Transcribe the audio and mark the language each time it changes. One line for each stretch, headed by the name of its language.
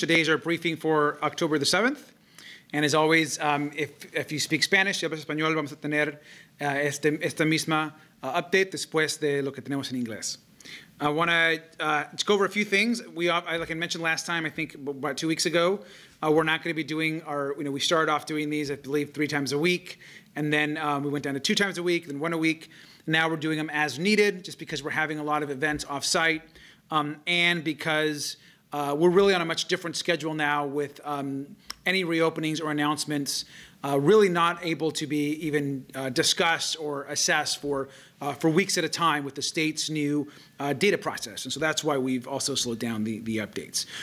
English: Today is our briefing for October the 7th. And as always, if you speak Spanish,
Spanish: si hablas español, vamos a tener esta misma update después de lo que tenemos en inglés.
English: I want to go over a few things. Like I mentioned last time, I think about 2 weeks ago, we're not going to be doing our, we started off doing these, I believe, 3 times a week. And then we went down to 2 times a week, then 1 a week. Now we're doing them as needed, just because we're having a lot of events off-site and because we're really on a much different schedule now with any reopenings or announcements really not able to be even discussed or assessed for weeks at a time with the state's new data process. And so that's why we've also slowed down the updates.